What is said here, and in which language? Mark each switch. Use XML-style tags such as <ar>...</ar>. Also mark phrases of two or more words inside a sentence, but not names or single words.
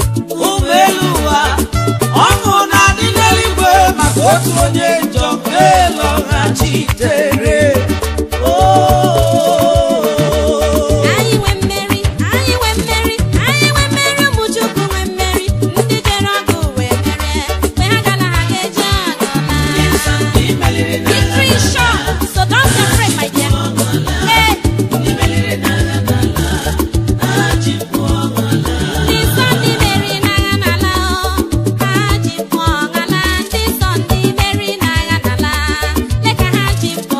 <ig>Ụmụ elu ụwa, ọṅụ na-adị n'eluigwe maka otu onye njọ nke lọghachitere. Oh. Anyị nwe mmeri, anyị nwe mmeri, anyị nwe mmeri, ụmụ Chukwu nwe Mmeri, ndị jere ọgụ wee merie. Mgbe ha gala, ha ga-eji ọgụ laa.</ig> <en>Victory is sure, so don't be afraid, my dear.</en> <ig>Ee. Ndị nsọ ndị meriri n'agha n'ala o, ha ji mmụọ ọgha laa. Ndị nsọ ndị meriri n'agha n'ala, lee ka ha ji</ig>